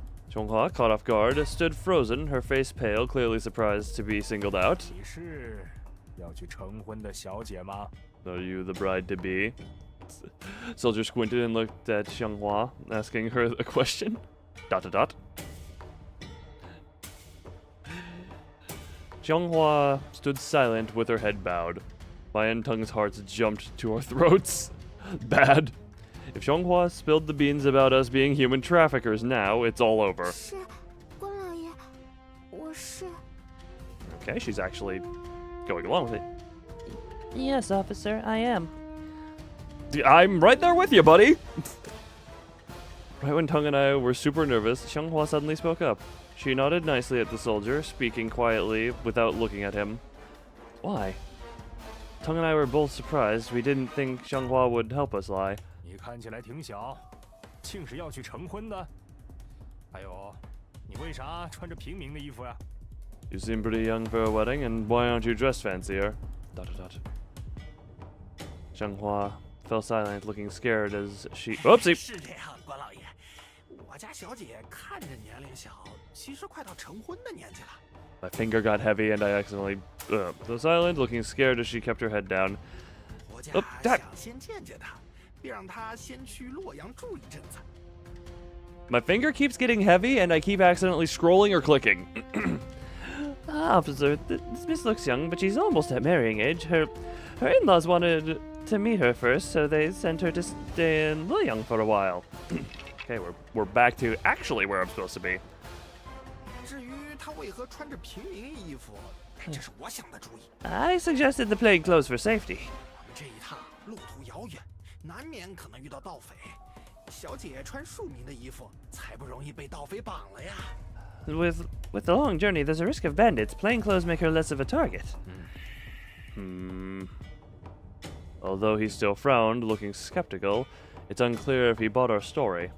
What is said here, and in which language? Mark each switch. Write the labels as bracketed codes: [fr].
[en] Xianghua, caught off guard, stood frozen, her face pale, clearly surprised to be singled out. [zh] 你是要去成婚的小姐吗？ [en] Are you the bride to be? Soldier squinted and looked at Xianghua, asking her a question. ... Xianghua stood silent with her head bowed. My and Tung's hearts jumped to our throats. Bad. If Xianghua spilled the beans about us being human traffickers now, it's all over. [zh] 是，关老爷，我是。 [en] Okay, she's actually going along with it. Yes, officer, I am. I'm right there with you, buddy! Right when Tung and I were super nervous, Xianghua suddenly spoke up. She nodded nicely at the soldier, speaking quietly without looking at him. Why? Tung and I were both surprised. We didn't think Xianghua would help us lie. [zh] 你看起来挺小，竟是要去成婚的？还有，你为啥穿着平民的衣服呀？ [en] You seem pretty young for a wedding, and why aren't you dressed fancier? ... Xianghua fell silent, looking scared as she... Oopsie! [zh] 是这样，关老爷，我家小姐看着年龄小，其实快到成婚的年纪了。 [en] My finger got heavy, and I accidentally... fell silent, looking scared as she kept her head down. [zh] 我家 [en] Dad. [zh] 想先见见她，并让她先去洛阳住一阵子。 [en] My finger keeps getting heavy, and I keep accidentally scrolling or clicking. Officer, this miss looks young, but she's almost at marrying age. Her in-laws wanted to meet her first, so they sent her to stay in Luoyang for a while. Okay, we're back to actually where I'm supposed to be. [zh] 至于她为何穿着平民衣服，这是我想的主意。 [en] I suggested the plain clothes for safety. [zh] 我们这一趟路途遥远，难免可能遇到盗匪。小姐穿庶民的衣服，才不容易被盗匪绑了呀。 [en] With the long journey, there's a risk of bandits. Plain clothes make her less of a target. Although he still frowned, looking skeptical, it's unclear if he bought our story.